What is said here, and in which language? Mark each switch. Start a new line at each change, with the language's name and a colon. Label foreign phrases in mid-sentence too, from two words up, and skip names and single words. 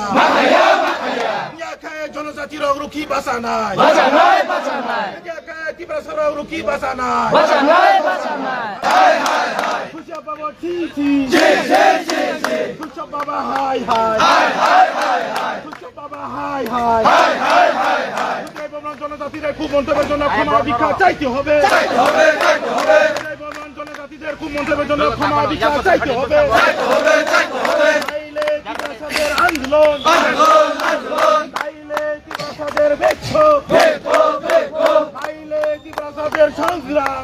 Kok Borok: Nya kaya Jonozati Ruki Basanai. Nya kaya Tibrasara Ruki Basanai. Hai. Pusha Baba Titi. Pusha Baba Hai. Pusha Baba Hai.
Bangla: জনজাতিদের খুব মন্তব্যের জন্য ক্ষমা ভিক্ষা চাইতে হবে। জনজাতিদের খুব মন্তব্যের জন্য ক্ষমা ভিক্ষা চাইতে হবে। তাইলে তিব্রাসাদের আন্দোলন, তাইলে তিব্রাসাদের বিক্ষোভ, তাইলে তিব্রাসাদের সংগ্রাম।